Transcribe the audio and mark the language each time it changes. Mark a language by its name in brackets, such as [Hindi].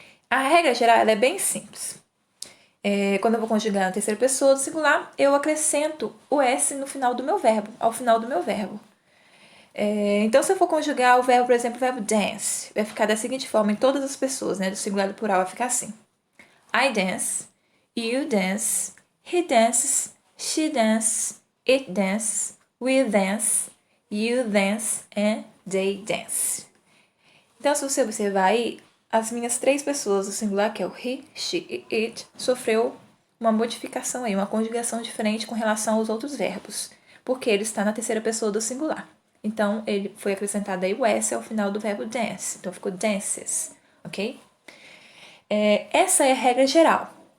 [Portuguese] A regra geral ela é bem simples. Quando eu vou conjugar na terceira pessoa do singular, eu acrescento o S no final do meu verbo, ao final do meu verbo. Então, se eu for conjugar o verbo, por exemplo, o verbo dance, vai ficar da seguinte forma em todas as pessoas, do singular e do plural vai ficar assim. [English] I dance, you dance, he dances, she dances, it dances, we dance, you dance, and they dance. [Portuguese] Então, se você observar aí, as minhas 3 pessoas do singular, que é o he, she e it, sofreu uma modificação aí, uma conjugação diferente com relação aos outros verbos, porque ele está na terceira pessoa do singular. Então, ele foi acrescentado aí o S ao final do verbo dance. Então, ficou dances, ok? Essa é a regra geral.